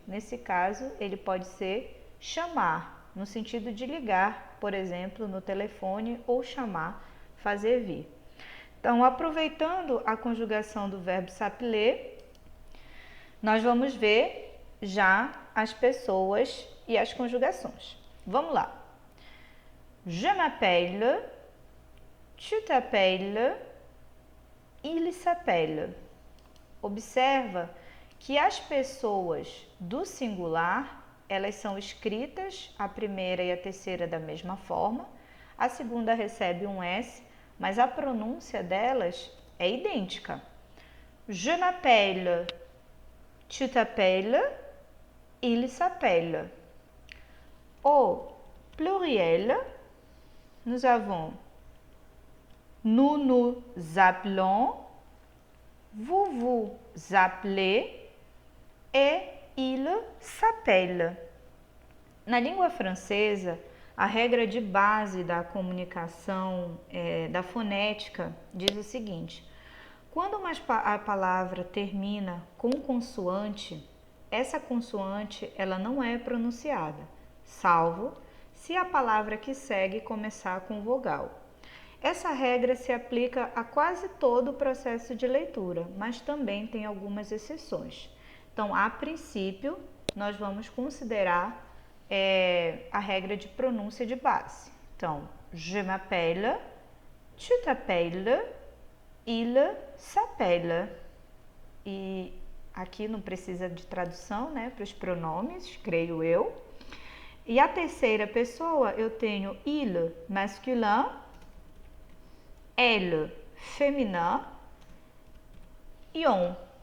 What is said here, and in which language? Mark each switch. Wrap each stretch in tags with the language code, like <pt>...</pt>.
<pt>Nesse caso, ele pode ser chamar, no sentido de ligar, por exemplo, no telefone, ou chamar, fazer vir. Então, aproveitando a conjugação do verbo s'appeler, nós vamos ver já as pessoas e as conjugações. Vamos lá.</pt> <fr>Je m'appelle, tu t'appelles, il s'appelle.</fr> <pt>Observa que as pessoas do singular, elas são escritas, a primeira e a terceira da mesma forma, a segunda recebe um S, mas a pronúncia delas é idêntica.</pt> <fr>Je m'appelle, tu t'appelles, il s'appelle. Au pluriel, nous avons nous nous appelons, vous vous appelez et il s'appelle.</fr> <pt>Na língua francesa, a regra de base da comunicação, da fonética, diz o seguinte: quando a palavra termina com consoante, essa consoante ela não é pronunciada, salvo se a palavra que segue começar com vogal. Essa regra se aplica a quase todo o processo de leitura, mas também tem algumas exceções. Então, a princípio, nós vamos considerar a regra de pronúncia de base. Então,</pt> <fr>je m'appelle, tu t'appelles, il s'appelle.</fr> <pt>E aqui não precisa de tradução, né, para os pronomes, creio eu. E a terceira pessoa, eu tenho il masculin, elle féminin e on.</pt>